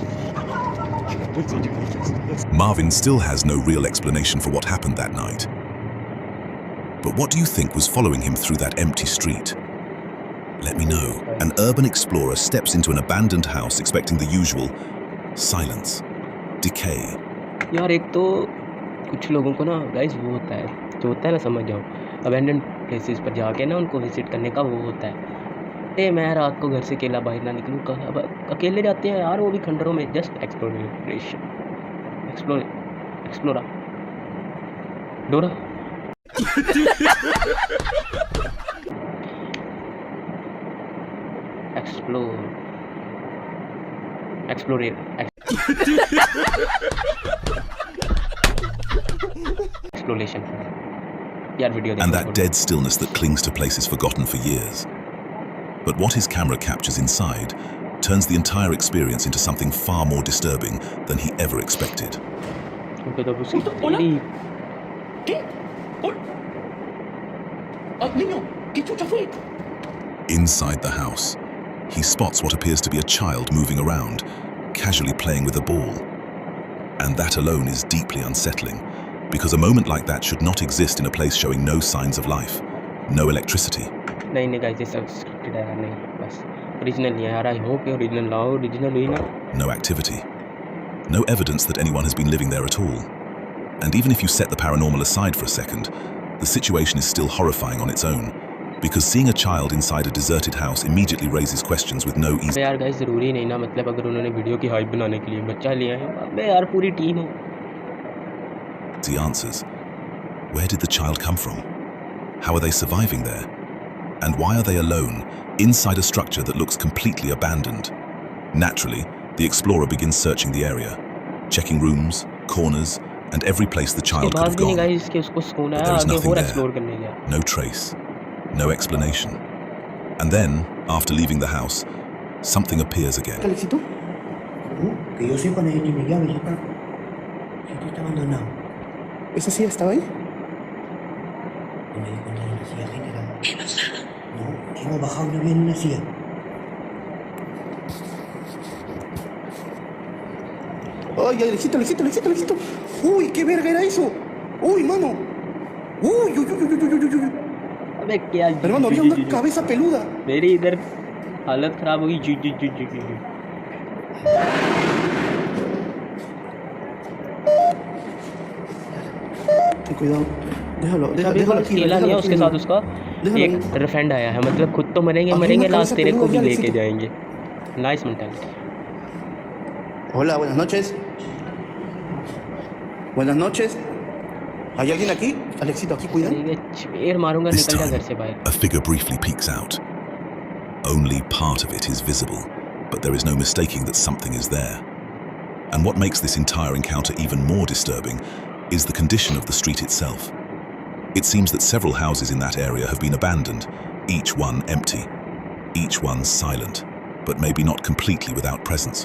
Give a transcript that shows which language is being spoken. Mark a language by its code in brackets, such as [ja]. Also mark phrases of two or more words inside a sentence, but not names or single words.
[en] Marvin still has no real explanation for what happened that night. But what do you think was following him through that empty street? Let me know. An urban explorer steps into an abandoned house expecting the usual silence, decay. [hi] यार एक तो कुछ लोगों को ना गाइस वो होता है, जो होता है ना, समझ जाओ, [en] abandoned places [hi] पर जाके ना उनको विजिट करने का वो होता है। ए मैं रात को घर से अकेला बाहर ना निकलूँ कहाँ अब अकेले जाते हैं यार वो भी खंडरों में [en] just exploration [hi] एक्सप्लोरा डोरा एक्सप्लोरेशन यार वीडियो [en] And that dead stillness that clings to places forgotten for years. But what his camera captures inside turns the entire experience into something far more disturbing than he ever expected. Inside the house, he spots what appears to be a child moving around, casually playing with a ball. And that alone is deeply unsettling, because a moment like that should not exist in a place showing no signs of life, no electricity. [hi] नहीं गाइस ये सब स्क्रिप्टेड है नहीं बस ओरिजिनल नहीं है यार [en] I hope [hi] ये ओरिजिनल लाओ ओरिजिनल हुई ना [en] No activity. No evidence that anyone has been living there at all. And even if you set the paranormal aside for a second, the situation is still horrifying on its own, because seeing a child inside a deserted house immediately raises questions with no easy [hi] यार गाइस ज़रूरी नहीं ना मतलब अगर उन्होंने वीडियो की हाइप बनाने के लिए बच्चा लिया है अबे यार पूरी टीम है [en] answers. Where did the child come from? How are they surviving there? And why are they alone, inside a structure that looks completely abandoned? Naturally, the explorer begins searching the area, checking rooms, corners, and every place the child could have gone. But there is nothing there, no trace, no explanation. And then, after leaving the house, something appears again. [es] Alexito? Que yo sepa, nadie tiene llave, ya está. Sitio está abandonado. ¿Esa silla estaba ahí? No me di cuenta de la silla, general. ¿Qué pasa? No, hemos bajado y no había ni una silla. ¡Ay, Alexito! ¡Uy, qué verga era eso! ¡Uy, mano! ¡Uy! [hi] अबे क्या [es] Hermano, había una cabeza peluda. [hi] मेरी इधर हालत खराब होगी जी [es] Cuidado. Déjalo aquí. [hi] केला लिया उसके साथ उसका एक रिफेंड आया है मतलब खुद तो मरेंगे लास्ट तेरे को भी लेके जाएंगे [en] nice mentality [es] Hola, buenas noches. Buenas noches. ¿Hay alguien aquí? Alexito, aquí, cuidado. [hi] चपेर मारूंगा [en] This [hi] निकल जा [en] time, [hi] घर से बाहर [en] a figure briefly peeks out. Only part of it is visible, but there is no mistaking that something is there. And what makes this entire encounter even more disturbing is the condition of the street itself. It seems that several houses in that area have been abandoned, each one empty, each one silent, but maybe not completely without presence.